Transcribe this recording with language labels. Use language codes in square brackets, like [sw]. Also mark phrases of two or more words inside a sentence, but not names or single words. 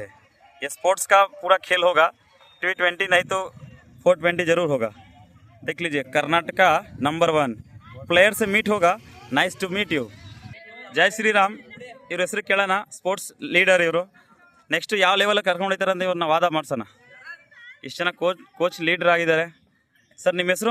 [hi] ये स्पोर्ट्स का पूरा खेल होगा। T20 नहीं तो 420 जरूर होगा। देख लीजिए, कर्नाटका नंबर 1 प्लेयर से मीट होगा। [en] nice to meet you. [hi] जय श्री राम। [kn] ಇವರ ಹೆಸರು ಕೇಳೋಣ. [en] sports leader [kn] ಇವರು. ನೆಕ್ಸ್ಟ್ ಯಾವ ಲೆವೆಲ್ ಕರ್ಕೊಂಡು ಹೋಗ್ತಾರೆ ಅಂತ ಇವ್ರನ್ನ ವಾದ ಮಾಡ್ಸೋಣ. ಇಷ್ಟು ಜನ [en] coach leader [kn] ಆಗಿದ್ದಾರೆ. ಸರ್, ನಿಮ್ಮ ಹೆಸರು?